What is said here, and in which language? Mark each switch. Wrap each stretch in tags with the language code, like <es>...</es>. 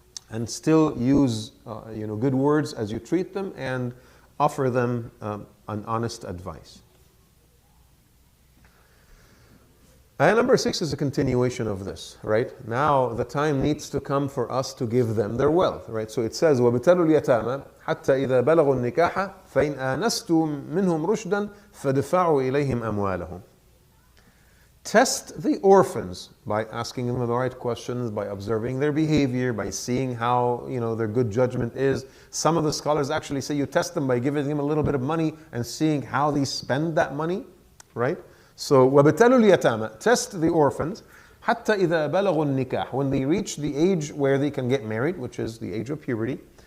<en>And still use good words as you treat them, and offer them an honest advice. Ayah number 6 is a continuation of this, right? Now the time needs to come for us to give them their wealth, right?</en> <ar>So it says, وَابْتَلُوا الْيَتَامَى حَتَّى إِذَا بَلَغُوا النِّكَاحَ فَإِنْ آنَسْتُم مِّنْهُمْ رُشْدًا فَادْفَعُوا إِلَيْهِمْ أَمْوَالَهُمْ.</ar> <en>Test the orphans by asking them the right questions, by observing their behavior, by seeing how their good judgment is. Some of the scholars actually say you test them by giving them a little bit of money and seeing how they spend that money, right? So, وَابْتَلُوا الْيَتَامَى, test the orphans, حَتَّى إِذَا بَلَغُوا النِّكَاحَ, when they reach the age where they can get married, which is the age of puberty.</en>